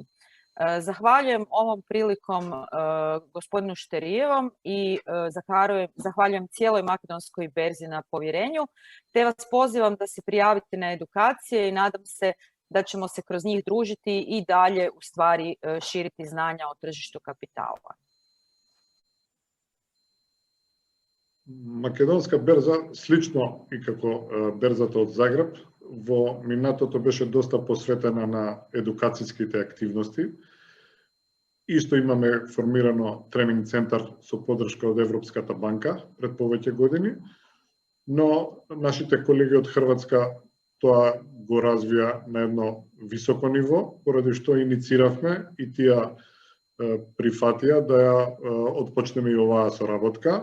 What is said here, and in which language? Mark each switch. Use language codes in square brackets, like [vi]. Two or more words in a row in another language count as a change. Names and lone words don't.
[hr] Zahvaljujem ovom prilikom gospodinu Šterijevom i zahvaljujem cijeloj Makedonskoj berzi na povjerenju, te vas pozivam da se prijavite na edukacije i nadam se da ćemo se kroz njih družiti i dalje u stvari širiti znanja o tržištu kapitala. [mk] Македонска берза, слично и како берзата од Загреб, во минатото беше доста посветена на едукацијските активности. Исто имаме формирано тренинг центар со поддршка од Европската банка пред повеќе години, но нашите колеги од Хрватска тоа го развија на едно високо ниво, поради што иницииравме и тие прифатија да ја отпочнеме и оваа соработка.